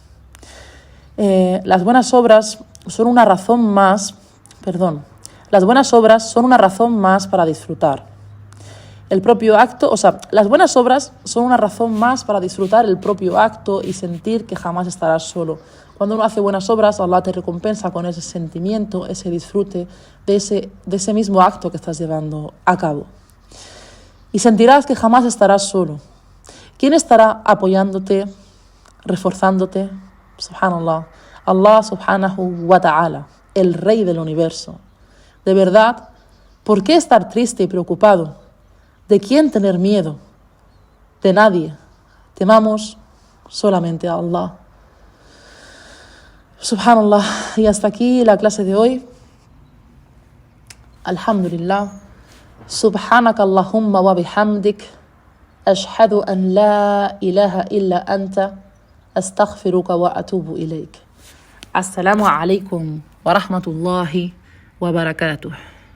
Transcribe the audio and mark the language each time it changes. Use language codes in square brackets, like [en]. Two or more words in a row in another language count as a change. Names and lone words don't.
[es] Las buenas obras son una razón más para disfrutar el propio acto, las buenas obras son una razón más para disfrutar el propio acto y sentir que jamás estarás solo. Cuando uno hace buenas obras, Allah te recompensa con ese sentimiento, ese disfrute de ese mismo acto que estás llevando a cabo. Y sentirás que jamás estarás solo. ¿Quién estará apoyándote, reforzándote? [ar] سبحان الله. الله سبحانه وتعالى, [es] el Rey del universo. De verdad, ¿por qué estar triste y preocupado? ¿De quién tener miedo? De nadie. Temamos solamente a Allah. Subhanallah. Y hasta aquí la clase de hoy. Alhamdulillah. [ar] سبحانك اللهم وبحمدك أشهد أن لا إله إلا أنت أستغفرك وأتوب إليك. السلام عليكم ورحمة الله وبركاته.